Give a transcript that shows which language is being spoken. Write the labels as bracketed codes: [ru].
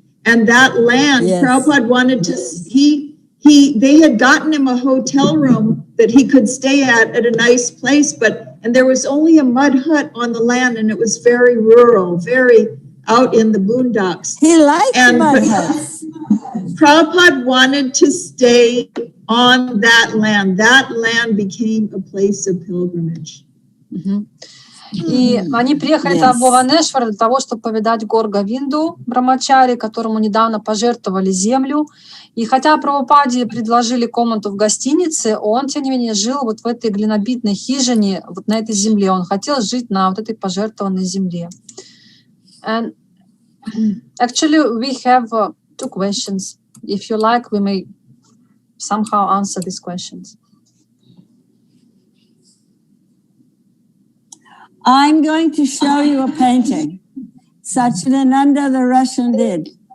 [en] And that land, yes. Prabhupada wanted to, they had gotten him a hotel room that he could stay at a nice place, and there was only a mud hut on the land, and it was very rural, very out in the boondocks. He liked mud huts. Prabhupada wanted to stay on that land. That land became a place of pilgrimage. [ru] И они приехали в Бхуванешвар для того, чтобы повидать Гор Говинду, брамачари, которому недавно пожертвовали землю. И хотя Прабхупаде предложили комнату в гостинице, он, тем не менее, жил вот в этой глинобитной хижине, вот на этой земле. Он хотел жить на вот этой пожертвованной земле. [en] And actually, we have 2 questions. If you like, we may somehow answer these questions. I'm going to show you a painting. Satchidananda, the Russian, did.